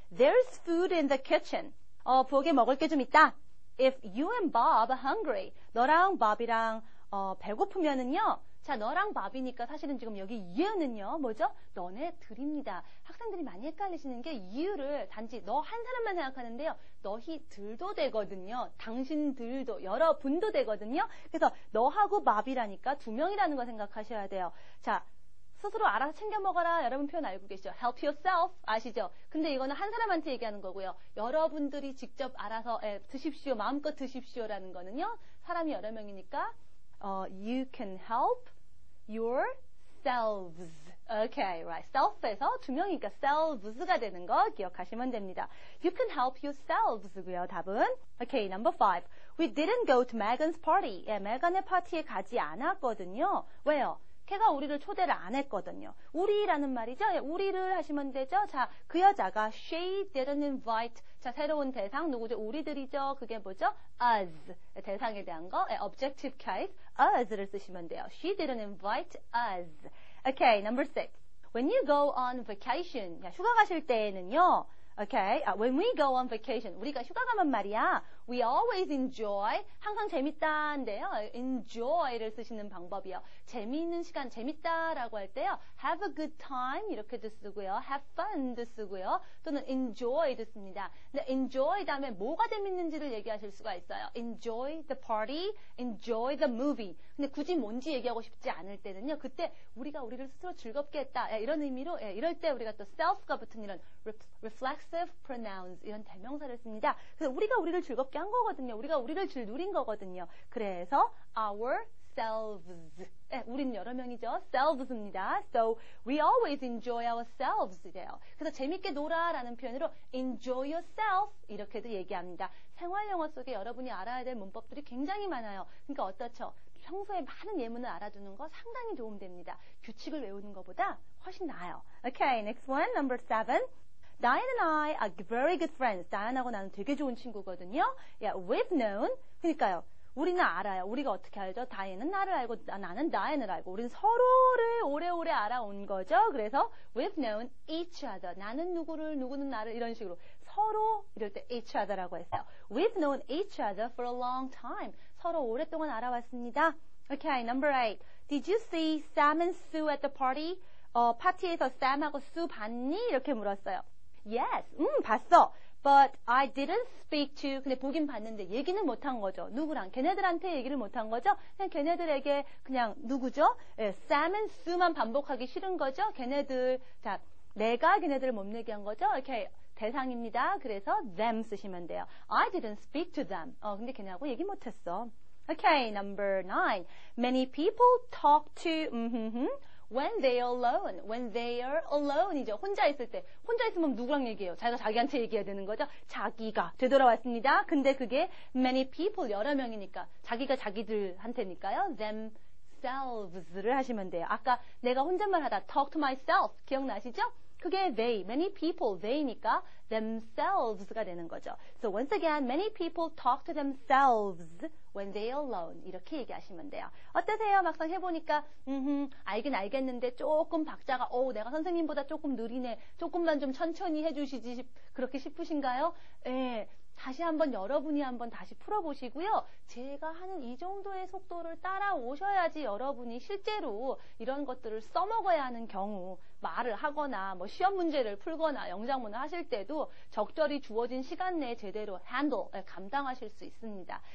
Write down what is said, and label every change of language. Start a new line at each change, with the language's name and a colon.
English: There's food in the kitchen.
Korean: 부엌에 먹을 게 좀 있다.
English: If you and Bob are hungry.
Korean: 너랑 Bob이랑 배고프면은요. 자, 너랑 밥이니까 사실은 지금 여기 you는요, 뭐죠? 너네들입니다. 학생들이 많이 헷갈리시는 게 you를 단지 너 한 사람만 생각하는데요. 너희들도 되거든요. 당신들도, 여러분도 되거든요. 그래서 너하고 밥이라니까 두 명이라는 거 생각하셔야 돼요. 자, 스스로 알아서 챙겨 먹어라. 여러분 표현 알고 계시죠?
English: Help yourself.
Korean: 아시죠? 근데 이거는 한 사람한테 얘기하는 거고요. 여러분들이 직접 알아서 드십시오. 마음껏 드십시오라는 거는요. 사람이 여러 명이니까
English: you can help yourselves. Okay, right.
Korean: self에서 두 명이니까 selves가 되는 거 기억하시면 됩니다.
English: You can help yourselves고요. 답은 Okay, number 5. We didn't go to Megan's party.
Korean: 예, 메간의 파티에 가지 않았거든요. 왜요? 걔가 우리를 초대를 안 했거든요. 우리라는 말이죠. 예, 우리를 하시면 되죠. 자, 그 여자가
English: she didn't invite.
Korean: 자, 새로운 대상 누구죠? 우리들이죠. 그게 뭐죠? us. 대상에 대한 거. objective case. us를 쓰시면 돼요.
English: She didn't invite us. Okay, number 6. When you go on vacation.
Korean: 야, 휴가 가실 때에는요.
English: Okay, when we go on vacation.
Korean: 우리가 휴가 가면 말이야.
English: We always enjoy.
Korean: 항상 재밌다인데요. enjoy를 쓰시는 방법이요. 재미있는 시간, 재밌다라고 할 때요.
English: have a good time
Korean: 이렇게도 쓰고요. have fun도 쓰고요. 또는 enjoy도 씁니다. 근데 enjoy 다음에 뭐가 재밌는지를 얘기하실 수가 있어요.
English: enjoy the party, enjoy the movie.
Korean: 근데 굳이 뭔지 얘기하고 싶지 않을 때는요. 그때 우리가 우리를 스스로 즐겁게 했다. 이런 의미로 이럴 때 우리가 또 self가 붙은 이런 reflexive pronouns 이런 대명사를 씁니다. 그래서 우리가 우리를 즐겁게 한 거거든요. 우리가 우리를 누린 거거든요. 그래서 ourselves. 우린 여러 명이죠. selves입니다.
English: So we always enjoy ourselves
Korean: 이래요. 그래서 재밌게 놀아라는 표현으로 enjoy yourself 이렇게도 얘기합니다. 생활 영어 속에 여러분이 알아야 될 문법들이 굉장히 많아요. 그러니까 어떻죠? 평소에 많은 예문을 알아두는 거 상당히 도움됩니다. 규칙을 외우는 것보다 훨씬 나아요.
English: Okay, next one, number 7. Diane and I are very good friends.
Korean: 다이안하고 나는 되게 좋은 친구거든요.
English: Yeah, we've known.
Korean: 그러니까요. 우리는 알아요. 우리가 어떻게 알죠? 다이앤은 나를 알고 나는 다이앤을 알고 우리는 서로를 오래오래 알아온 거죠. 그래서
English: we've known each other.
Korean: 나는 누구를, 누구는 나를 이런 식으로 서로 이럴 때 each other라고 했어요.
English: We've known each other for a long time.
Korean: 서로 오랫동안 알아왔습니다.
English: Okay, number 8. Did you see Sam and Sue at the party?
Korean: 파티에서 Sam하고 Sue 봤니? 이렇게 물었어요. Yes, 봤어.
English: But I didn't speak to,
Korean: 근데 보긴 봤는데 얘기는 못한 거죠. 누구랑? 걔네들한테 얘기를 못한 거죠. 그냥 걔네들에게 그냥 누구죠? Sam and Sue만 반복하기 싫은 거죠. 걔네들, 자, 내가 걔네들을 못 내게 한 거죠. 이렇게 대상입니다. 그래서 them 쓰시면 돼요.
English: I didn't speak to them.
Korean: 근데 걔네하고 얘기 못했어.
English: Okay, number 9. Many people talk to, when they are alone. When they are alone이죠.
Korean: 혼자 있을 때. 혼자 있으면 누구랑 얘기해요? 자기가 자기한테 얘기해야 되는 거죠. 자기가 되돌아왔습니다. 근데 그게 many people, 여러 명이니까. 자기가 자기들한테니까요. themselves를 하시면 돼요. 아까 내가 혼잣말 하다
English: talk to myself
Korean: 기억나시죠? 그게 they, many people, they니까 themselves가 되는 거죠.
English: So once again, many people talk to themselves when they are alone.
Korean: 이렇게 얘기하시면 돼요. 어떠세요? 막상 해보니까 알긴 알겠는데 조금 박자가 내가 선생님보다 조금 느리네. 조금만 좀 천천히 해주시지 그렇게 싶으신가요? 예. 다시 한번 여러분이 한번 다시 풀어보시고요. 제가 하는 이 정도의 속도를 따라오셔야지 여러분이 실제로 이런 것들을 써먹어야 하는 경우 말을 하거나 뭐 시험 문제를 풀거나 영작문을 하실 때도 적절히 주어진 시간 내에 제대로 감당하실 수 있습니다.